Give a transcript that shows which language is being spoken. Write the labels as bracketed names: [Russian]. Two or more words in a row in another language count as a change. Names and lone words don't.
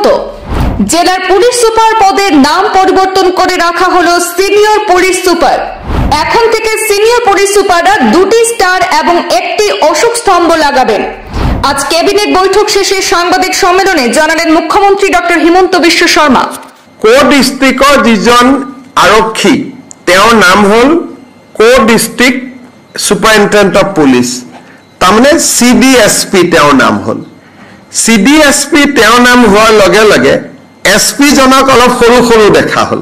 [Bangla] জেলার পুলিশ সুপার পদের নাম পরিবর্তন করে রাখা হলো সিনিয়র পুলিশ সুপার। এখন থেকে সিনিয়র পুলিশ সুপাররা 2টি স্টার এবং 1টি অশোক স্তম্ভ লাগাবেন। আজ ক্যাবিনেট বৈঠক শেষে সাংবাদিক সম্মেলনে জানালেন মুখ্যমন্ত্রী ডক্টর হিমন্ত বিশ্ব শর্মা। [Assamese] কো ডিস্ট্রিক্টৰ যিজন আৰক্ষী তেওঁৰ নাম হল [English] Co District Superintendent of Police, [Assamese] তাৰমানে CDSP তেওঁৰ নাম হল। CDSP তেওঁৰ নাম হোৱাৰ লগে লগে SP জনক অলপ সৰু সৰু দেখা হল।